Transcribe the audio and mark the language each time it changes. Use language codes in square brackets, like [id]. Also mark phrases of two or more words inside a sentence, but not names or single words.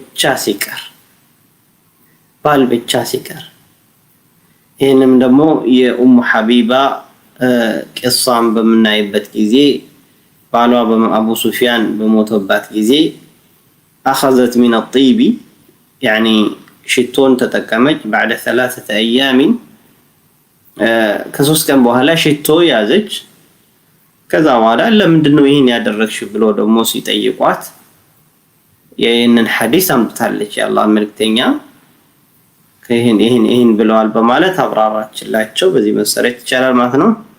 [am] ብቻ ሲቀር ይሄንም ደግሞ የኡሙ ሐቢባ ቂሷን በምናይበት ጊዜ ባሏ አቡ ሱፊያን በሞተባት ጊዜ [ar] أخذت من الطيب يعني [am] ሽቶን ተጠቀመች። [ar] بعد 3 أيام [am] ከ3 ቀን በኋላ ሽቶ ያዘች። ከዛ በኋላ ለምንድን ነው ይሄን ያደረግሽ ብሎ ደግሞ ሲጠይቋት ይሄንን ሐዲስ አምጥታለች። የአላህ መልእክተኛ ይሄን ብለዋል በማለት አብራራችላቸው። በዚህ መሰረት ይቻላል ማለት ነው።